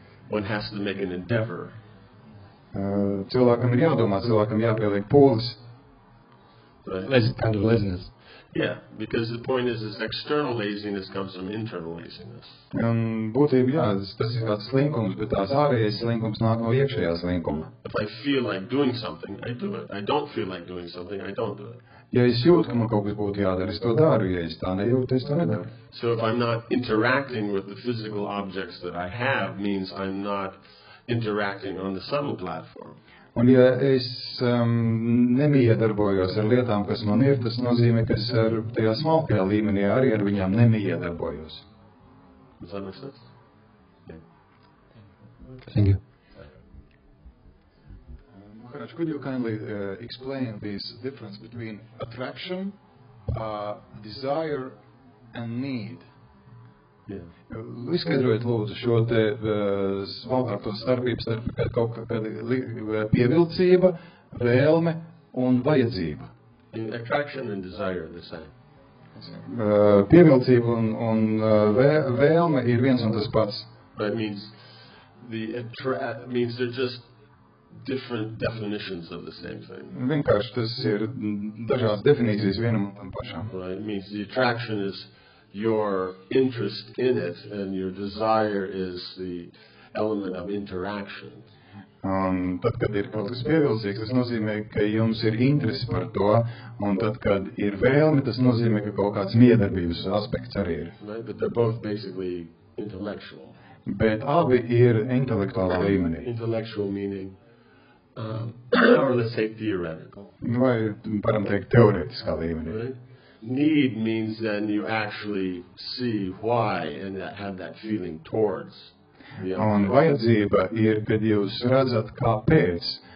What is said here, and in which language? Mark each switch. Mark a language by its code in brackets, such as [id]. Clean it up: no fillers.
[en] One has to make an endeavor. [lv] Cilvēkam ir jādomā, cilvēkam jāpieliek pūles. [en] Kind of laziness. Yeah, because the point is external laziness comes from internal laziness. [lv] Un būtībā, jā, tas ir kāds slinkums, bet tās ārējais slinkums nāk no iekšējā slinkuma. [en] If I feel like doing something, I do it. I don't feel like doing something, I don't do it. [lv] Ja es jūtu, ka man kaut kas būtu jādara, es to daru. Ja es tā nejūtu, es to nedaru. [en] So if I'm not interacting with the physical objects that I have, means I'm not interacting on the subtle platform. [lv] Un ja es nemiedarbojos ar lietām, kas man ir, tas nozīmē, ka es tajā smalkajā līmenī arī ar viņām nemiedarbojos. [en] Does that make sense? Yeah. Thank you. Maharaj, could you kindly explain this difference between attraction, desire and need? Yeah. [lv] Izskaidrojiet lūdzu šo te smalkāko starpību starp kaut kāda pievilcība, vēlme un vajadzība. [en] Attraction and desire are the same. [lv] Pievilcība un vēlme ir viens un tas pats. [en] But it means they're just different definitions of the same thing. [lv] Vienkārši tas ir dažādas definīcijas vienam un tam pašam. [en] Right. It means the attraction is your interest in it, and your desire is the element of interaction. [lv] Un tad, kad ir kaut kas pievilcīgs, tas nozīmē, ka jums ir interesi par to, un tad, kad ir vēlme, tas nozīmē, ka kaut kāds miedarbības aspekts arī ir. [en] Right, but they're both basically intellectual. [lv] Bet abi ir intelektuālā līmenī. [en] Intellectual meaning, or let's say theoretical. [lv] Vai varam teikt teorētiskā līmenī. [en] Right? Need means then you actually see why and have that feeling towards. [lv] Un vajadzība ir, kad jūs redzat, kāpēc.